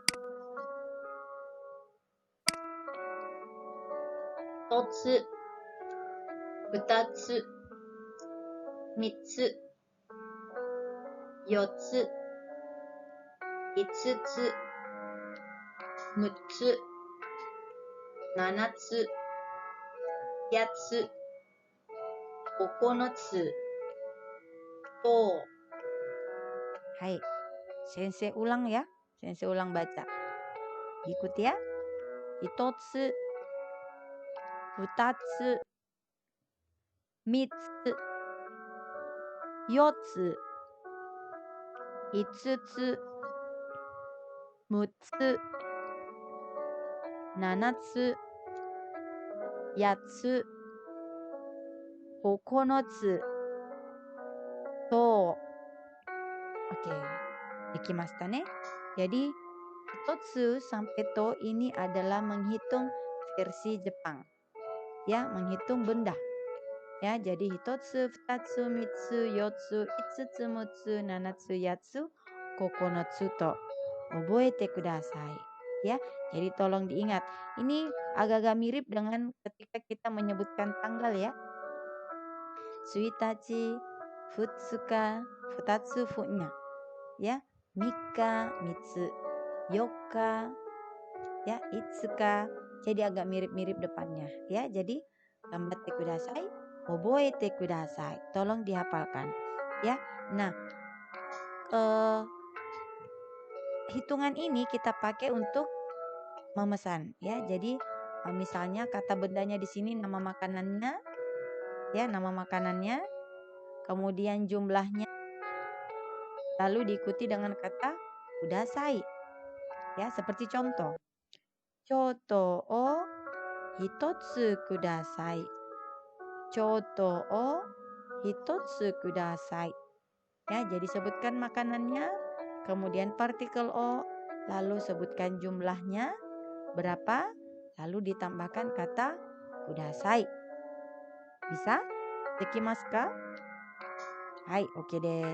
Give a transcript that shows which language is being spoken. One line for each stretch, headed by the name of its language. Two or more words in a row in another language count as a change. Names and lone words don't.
Japanese: 1 つ、2つ、3つ、4つ、5つ、6つ、7つ、8つ、9つ、と、
Indonesian: Hai, Sensei ulang ya. Sensei ulang baca. Ikuti ya.
Japanese: 一つ、二つ、三つ, 四つ、五つ、六つ、七つ、八つ、九つ、十. オーケー、行きましたね.
Indonesian: Jadi hitotsu sampai to ini adalah menghitung versi Jepang. Ya, menghitung benda. Ya, jadi
Japanese: 一つ、二つ、三つ, 四つ、五つ、六つ、七つ、八つ、九つ、十. 覚えてください.
Indonesian: Ya, jadi tolong diingat. Ini agak-agak mirip dengan ketika kita menyebutkan tanggal ya.
Japanese: ついたち、ふつか、ふたつ、ふにゃ. や、みか、みっつ、ようか、や、いつか.
Indonesian: Jadi agak mirip-mirip depannya. Ya, jadi
Japanese: 頑張ってください、覚えてください.
Indonesian: Tolong dihafalkan. Ya, nah, hitungan ini kita pakai untuk memesan. Ya, jadi misalnya kata bendanya di sini nama makanannya, ya, nama makanannya, kemudian jumlahnya, lalu diikuti dengan kata kudasai. Ya, seperti contoh.
Japanese: チョートを一つください. チョートを一つください.
Indonesian: Ya, jadi sebutkan makanannya, kemudian partikel o, lalu sebutkan jumlahnya berapa, lalu ditambahkan kata kudasai.
Japanese: Bisa? できますか?はい、オーケーです.